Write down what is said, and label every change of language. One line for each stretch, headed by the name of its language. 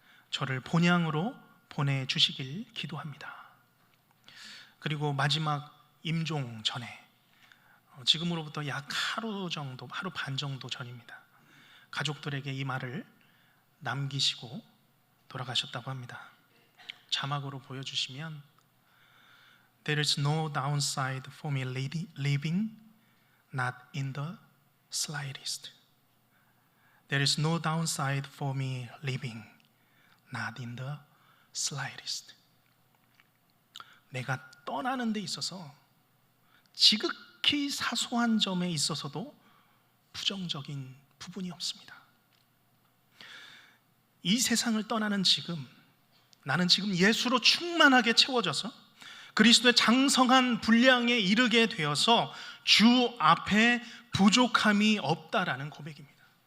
Korean: 저를 본향으로 보내주시길 기도합니다. 그리고 마지막 임종 전에, 지금으로부터 약 하루 반 정도 전입니다. 가족들에게 이 말을 남기시고 돌아가셨다고 합니다. 자막으로 보여주시면
English: There is no downside for me living, not in the slightest. There is no downside for me living, not in the slightest.
Korean: 내가 떠나는 데 있어서 지극히 사소한 점에 있어서도 부정적인 부분이 없습니다. 이 세상을 떠나는 지금, 나는 지금 예수로 충만하게 채워져서 그리스도의 장성한 분량에 이르게 되어서 주 앞에 부족함이 없다라는 고백입니다.